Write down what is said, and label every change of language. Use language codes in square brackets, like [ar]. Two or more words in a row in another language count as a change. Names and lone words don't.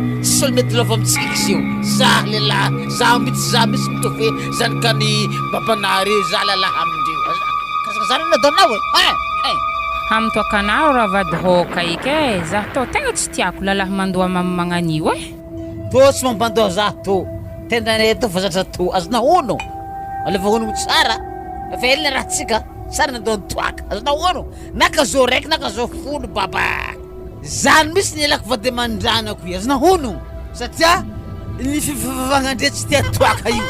[mg] Tsy olo mety lova amitsika izy io. Za lehilahy, za misy mitovy hoe zany ka ny babanare za lalahy amindreo. Kasaka zany nadonao e. Hamtoakanao raha vady ike za to tegna tsy tiako lalahy mandoa magnanio e. To tsy mambandoa za to. Tendane to fa zatra to. Azona ono. Aleva ono tsara. Efa hely raha tsika. Tsara nadon toaka. Azona ono. Naka zo raiky naka zo folo baba. Zany misy ny elako vady mandranako io. Azona ono. Satria ny fifavavagna tsy tia toaka io.